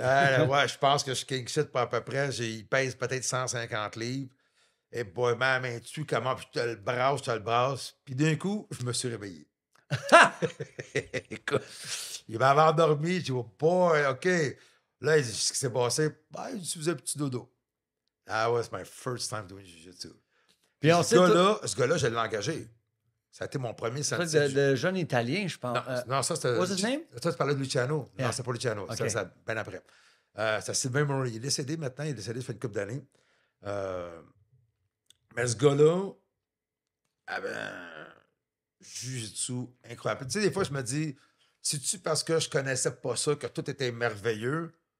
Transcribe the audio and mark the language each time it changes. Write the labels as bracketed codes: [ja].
[fr] Ouais, je pense que je suis king shit pour à peu près. Il pèse peut-être 150 livres. Et boy, ma main dessus, comment, puis je te le brasse. Puis d'un coup, je me suis réveillé. Écoute, il m'avait endormi. Je dis, oh boy, OK. Là, il dit, ce qui s'est passé, ben, il faisait un petit dodo. [en] That was my first time doing jiu-jitsu. [fr] Puis ce gars-là, je l'ai engagé. Ça a été mon premier sentier. De jeune Italien, je pense. Non, ça, c'était... [en] What's his name? [fr] Ça, tu parlais de Luciano. [en] Yeah. [fr] Non, c'est pas Luciano. Okay. Ça, bien après. C'est Sylvain Murray. Il est décédé maintenant. Il est décédé, ça fait une couple d'années. Mais ce gars-là avait un jiu-jitsu incroyable. Tu sais, des fois, je me dis, c'est-tu parce que je connaissais pas ça que tout était merveilleux?